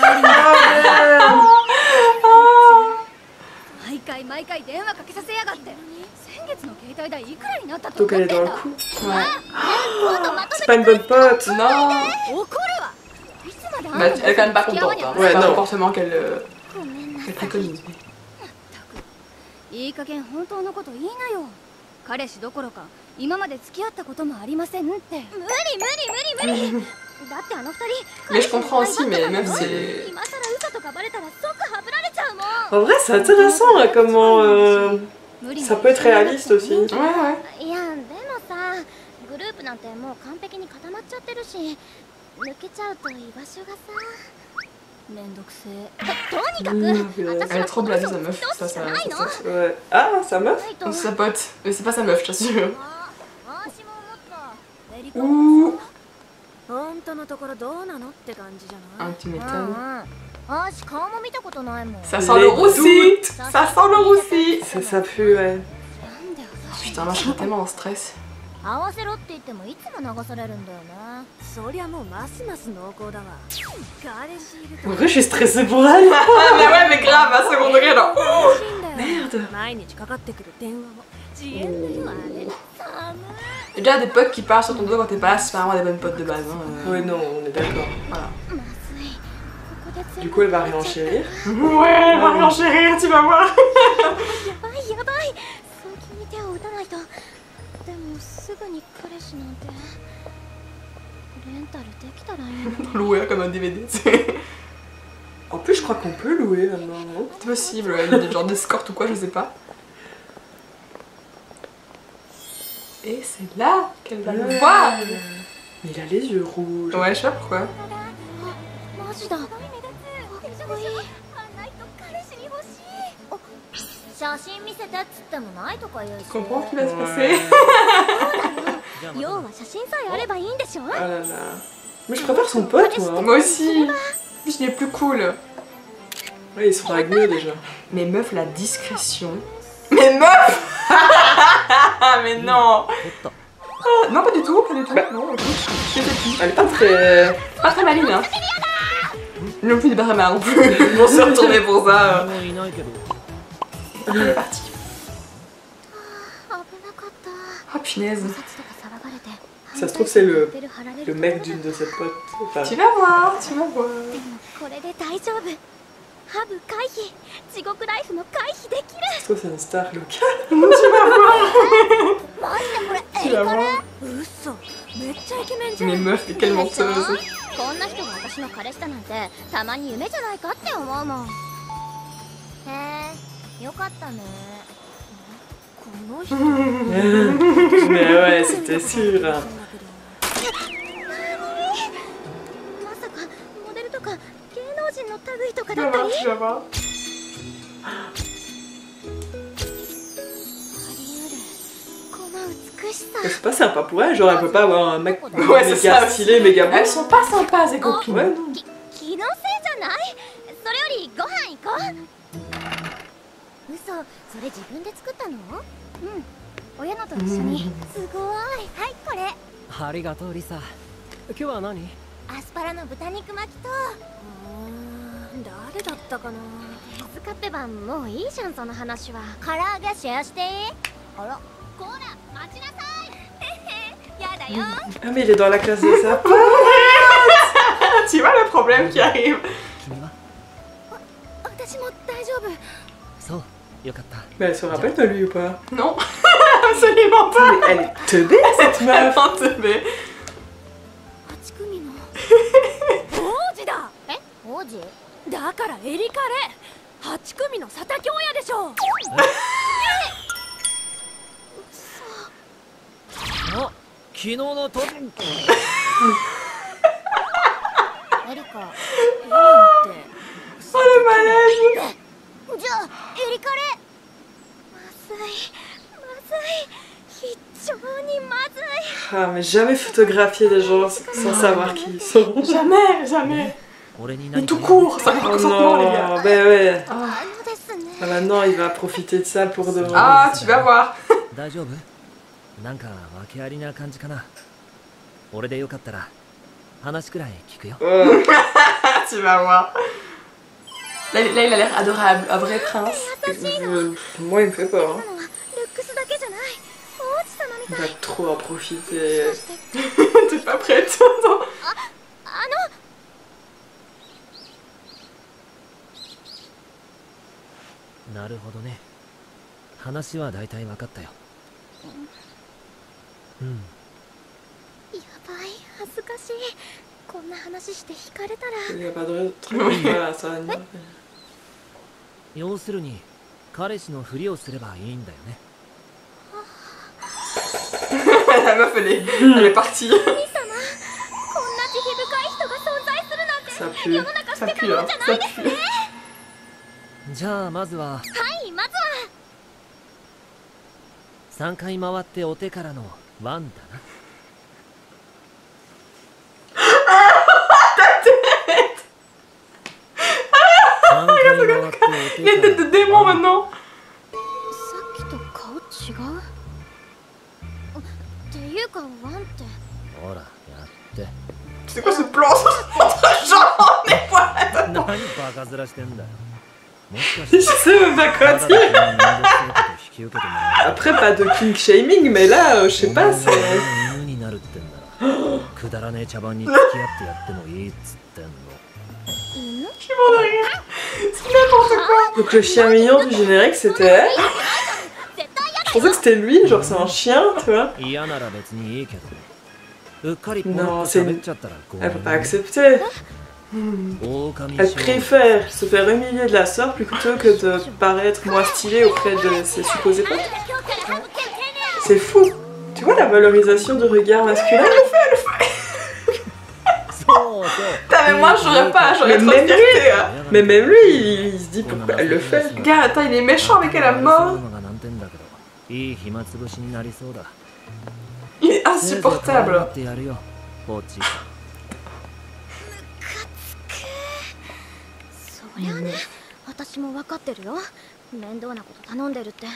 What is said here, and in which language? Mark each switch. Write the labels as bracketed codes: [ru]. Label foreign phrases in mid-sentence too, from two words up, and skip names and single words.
[fr] Donc elle est dans le coup. Ouais. C'est pas une bonne pote. Non. Bah, elle est quand même pas contente. Hein. Ouais, C'est pas un non. comportement qu'elle préconise. [ja] いい加減本当のこと言いなよ。彼氏どころか今まで付き合ったこともありませんって。無理無理無理無理。だってあの二人。 [fr] Mais je comprends aussi, mais même c'est. [ja] 今更嘘とかバレたら即ハブられちゃうもん。 [fr] En vrai c'est intéressant hein, comment ça peut être réaliste aussi. Ouais, ouais. [ja] いやでもさ、グループなんてもう完璧に固まっちゃってるし、抜けちゃうと居場所がさ。 [fr] Elle est trop blasée sa meuf, ça. Ouais. Ah, sa meuf? C'est sa pote, mais c'est pas sa meuf, je t'assure. Ouh. Ah, tu m'étonnes. Ça sent le roussi. Ça sent le roussi. Ça pue, ouais. Putain, moi je serais tellement en stress. [ja] 合わせろって言ってもいつも流されるんだよな。そりゃもうますます濃厚だわ。彼氏いると。 [fr] En vrai, je suis stressée pour elle. Ah, mais ouais, mais grave, à second degré, là. Merde. [ja] 毎日かかってくる電話も自演だよあれ。寒い。 [fr] Déjà des potes qui parlent sur ton dos quand t'es pas là, c'est pas vraiment des bonnes potes de base. Hein. Ouais, non, on est d'accord. Voilà. [ja] まずい。ここで [fr] Du coup, elle va réenchérir. Ouais, elle va réenchérir, tu vas voir. [ja] やばいやばい、早急に手を打たないと。でもすぐに彼氏なんてレンタルできたらいいのに。 [fr] Louer comme un DVD, c'est En plus, je crois qu'on peut louer maintenant, non? possible, ouais, des genres d'escorte ou quoi, je sais pas. Et c'est là qu'elle va le voir. Mais il a les yeux rouges. Ouais, je sais pas pourquoi. [ja] あ、マジだ。かっこいい。写真見せてっつってもないとか言うし。 [fr] Je comprends ce qui va se passer. [ja] 要は写真さえあればいいんでしょ。 [fr] Ah là là. Mais je préfère son pote, moi. Moi aussi. En plus, il est plus cool. Ouais, ils sont dragueux déjà. Mais meuf, la discrétion. Mais meuf. Mais non. Non, pas du tout, pas du tout. Bah. Non, écoute, je sais plus. Elle est pas très... Pas très maligne, hein. Non plus, il est pas très mal non plus. Pour se retourner pour ça. Elle est partie. [ja] 危なかった。 [fr] Oh punaise. [ja] 殺とか騒がれて。 [fr] Ça se trouve, c'est le mec d'une de ses potes. Enfin, Tu vas voir, tu vas voir. [ja] でもこれで大丈夫。ハブ回避。地獄ライフの回避できる。 [fr] ça se trouve, c'est une star locale. Tu vas voir. [ja] マジでこれ [fr] Tu vas voir. [ja] 嘘。めっちゃイケメンじゃん。 [fr] Mais meuf, t'es quelle menteuse. [ja] こんな人が私の彼氏だなんてたまに夢じゃないかって思うもん。へえ、よかったね。この人 [fr] Mais ouais, c'était sûr. [ja] まさかモデルとか芸能人の類とか [fr] Tu [ja] だ [fr] vas [ja] った [fr] voir, [ja] り？ [fr] tu vas voir. [ja] あり得る。この美しさ。 [fr] C'est pas sympa pour elle, genre elle peut pas avoir un mec Ouais, c'est méga ça. stylé, méga beau. Elles sont pas sympas, ces copines. Ouais, non. [ja] 気のせいじゃない？それよりご飯行こう。嘘、それ自分で作ったの？うん、親のと一緒に。すごい。はい、これ。ありがとうリサ。今日は何？アスパラの豚肉巻きと。誰だったかな。手塚ペバン、もういいじゃんその話は。唐揚げシェアしていい？あら。こら、待ちなさい。やだよ。 [fr] Ah, mais il est dans la classe de sa pote. Tu vois le problème qui arrive. [ja] 君は？私も大丈夫。そう、よかった。 [fr] Mais elle se rappelle de lui ou pas? Non, absolument pas. Mais elle est teubée cette Elle meuf. est entourée. [ja] 8 組の王子だ。え、王子？だからエリカレ。8組の佐竹親でしょ。あ、昨日のと。エリカ、今って。 [fr] Oh le malaise. [ja] じゃあエリカレ。まずいまずい、非常にまずい。 [fr] Ah, mais jamais photographier des gens sans savoir qui ils sont. Jamais, jamais. [ja] 俺に [fr] Mais [ja] 何 [fr] tout [ja] か [fr] court, ça fait Oh consentement les gars. non, ben ouais. [ja] あのですね。 [fr] Ah, maintenant il va profiter de ça pour de vrai. Ah, tu vas voir. [ja] 大丈夫？なんか訳ありな感じかな。俺でよかったら話くらい聞くよ。 [fr] Oh. Tu vas voir. Là, il a l'air adorable, un vrai prince. Moi il me fait peur. [ja] なのはルックスだけじゃない。王子様み [fr] Il [ja] たい。 [fr] va trop en profiter. [ja] そして [fr] T'es pas prête? Attends. [ja] あの。なるほどね。話は大体分かったよ。うん。やばい、恥ずかしい。こんな話して惹かれたら。 [fr] Il n'y a pas de truc, voilà, ça va venir. [ja] 要するに彼氏のふりをすればいいんだよね。 [fr] La meuf, elle est partie. [ja] 神様、こんな慈悲深い人が存在するなんて。 [fr] Ça [ja] 世 [fr] pue. [ja] の中 [fr] Ça [ja] 捨てた [fr] pue, [ja] も [fr] hein. [ja] んじゃな [fr] Ça [ja] いですね。 [fr] pue. [ja] じゃあまずははい、まずは。 3回回ってお手からのワンだな。3回回ってお手 [fr] Les [ja] から [fr] têtes de démon maintenant. [ja] さっきと顔違う？っていうかワンってほらやって。 [fr] C'est quoi ce plan sur notre jambe? Mais voilà. [ja] 何バカ面してんだよ。もしか [fr] Je [ja] して [fr] sais même pas [ja] た [fr] quoi [ja] だだ [fr] dire. [ja] けの面倒くさいこと引き受けてもらう。 [fr] Après, pas de [en] king shaming, [fr] mais là, je sais pas, [ja] お [fr] c'est. [ja] 前が犬になるってんならくだらねえ茶番に付き合ってやってもいいっつってんの。犬？ [fr] Je suis mort de rire. C'est n'importe quoi. Donc le chien mignon du générique c'était elle. Je pensais que c'était lui, genre c'est un chien, tu vois. [ja] 嫌なら別にいいけどうっかりポロッ [fr] Non, [ja] と [fr] c'est [ja] 喋っちゃったらごめ [fr] Elle peut [ja] ん [fr] pas [ja] ね [fr] accepter. [ja] 狼 [fr] Elle [ja] 少女 [fr] préfère se faire humilier de la sorte plutôt que de paraître moins stylée auprès de ses supposés potes. C'est fou. Tu vois la valorisation du regard masculin? [ja] そうそう [fr] Putain, mais moi j'aurais pas, j'aurais Mais trop de même fierté. Hein. Mais même lui, il se dit pourquoi elle le fait. Gars, attends, il est méchant avec elle à [ja] そうい [fr] mort. [ja] うのが難点だけどいい暇つぶしになりそうだ [fr] Il est [ja] せいぜい可愛が [fr] insupportable. [ja] ってやるよポチそりゃね、私も分かってるよ。面倒なこと頼んでるって。